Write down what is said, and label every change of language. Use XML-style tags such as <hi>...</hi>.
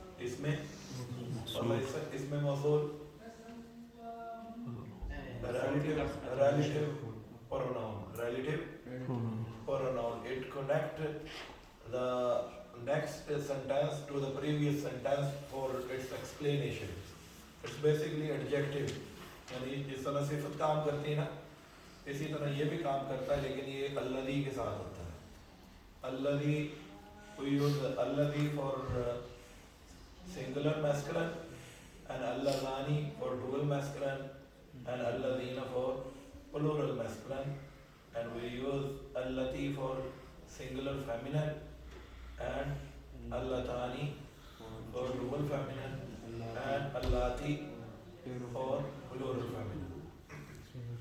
<en>Isme mawsool, relative pronoun. It connects the next sentence to the previous sentence for its explanation. It's basically adjective.</en> <hi>यानी जिस तरह सिफत काम करती है ना, इसी तरह ये भी काम करता है, लेकिन ये अल्लज़ी के साथ होता है.</hi> <en>अल्लज़ी, we use अल्लज़ी for singular masculine and अल्लज़ानी for dual masculine and अल्लज़ीना for plural masculine, and we use अल्लती for singular feminine and अल्लतानी for dual feminine and allati for plural feminine.</en>